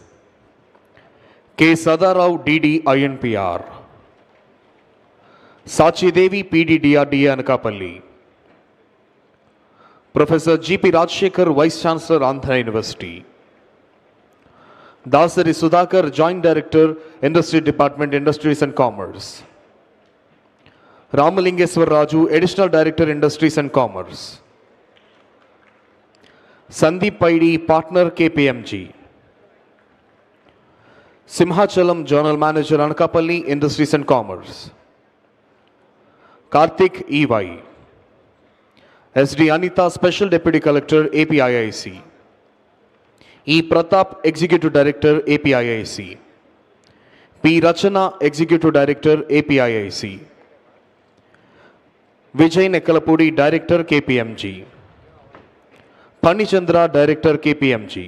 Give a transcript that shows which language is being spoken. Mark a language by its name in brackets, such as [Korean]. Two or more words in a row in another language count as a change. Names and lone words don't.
[English] K. Sadarao, DD, INPR. Sachi Devi, PD, DRDA, Anakapalli. Professor G.P. Rajshekhar, Vice Chancellor, Andhra University. Dasari Sudhakar, Joint Director, Industry Department, Industries and Commerce. Ramalingeswar Raju, Additional Director, Industries and Commerce. Sandeep Paidi, Partner, KPMG. Simhachalam, Journal Manager, Anakapalli, Industries and Commerce. Karthik, EY. SD Anita, Special Deputy Collector, APIIC. E. Pratap, Executive Director, APIIC. P. Rachana, Executive Director, APIIC. Vijay Nekkalapudi, Director, KPMG. Panichandra, Director, KPMG.